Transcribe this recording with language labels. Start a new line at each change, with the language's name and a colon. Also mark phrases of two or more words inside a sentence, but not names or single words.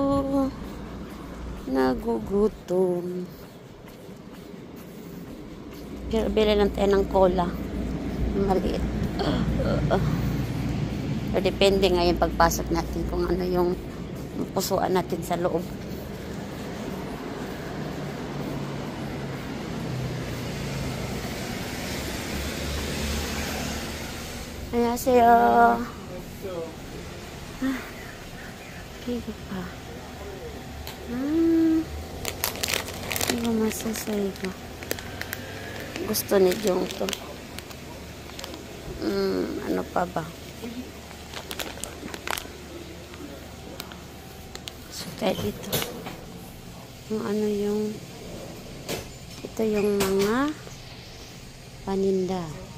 Filipino: Nagugutom. Pero bili lang tayo ng cola. Maliit. So, depende ngayon pagpasok natin kung ano yung pusuan natin sa loob.
Korean: 안녕하세요. 이거 봐. 이거 masasa 이거.
Filipino: Gusto ni Jong to. Ano pa ba? So, kaya dito. Yung ano yung ito yung mga paninda.